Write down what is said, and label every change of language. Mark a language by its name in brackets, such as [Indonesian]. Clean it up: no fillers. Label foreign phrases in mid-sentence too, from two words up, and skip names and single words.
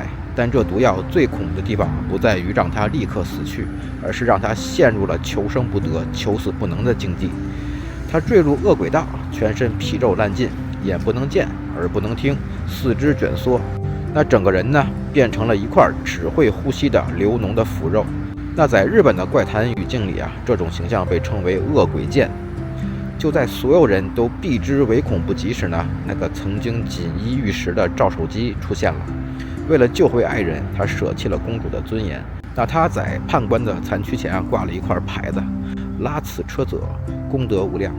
[Chinese] 但這毒藥最恐怖的地方不在于讓他立刻死去，而是讓他陷入了求生不得、求死不能的境地。他墜入惡鬼道，全身皮肉爛盡，眼不能見，耳不能聽，四肢蜷縮。那整個人呢，变成了一塊只會呼吸的流膿的腐肉。那在日本的怪談語境裡啊，這種形象被稱為惡鬼見。就在所有人都避之唯恐不及時呢，那個曾經锦衣玉食的趙守基出現了。為了救回爱人，他捨棄了公主的尊嚴。那他在判官的殘軀前掛了一塊牌子：拉此車者，功德無量。